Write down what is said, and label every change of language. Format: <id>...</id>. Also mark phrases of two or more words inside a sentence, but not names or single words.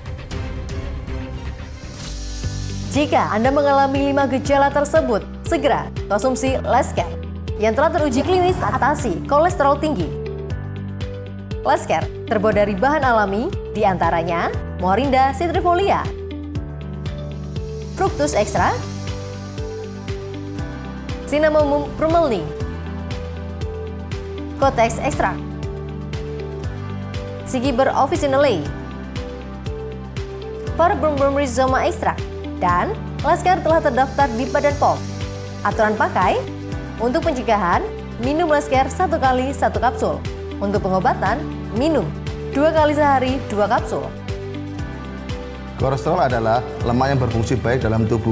<id>Jika Anda mengalami 5 gejala tersebut, segera konsumsi Lescare yang telah teruji klinis atasi kolesterol tinggi. Lescare terbuat dari bahan alami, diantaranya Morinda citrifolia, fructus extra, cinnamomum bromelain, Kotex extra, Sigiber officinale, Parabrum rhizoma extra, dan Lescare telah terdaftar di Badan POM. Aturan pakai: untuk pencegahan, minum Lescare 1 kali 1 kapsul. Untuk pengobatan, minum 2 kali sehari 2 kapsul. Kolesterol adalah lemak yang berfungsi baik dalam tubuh.</id>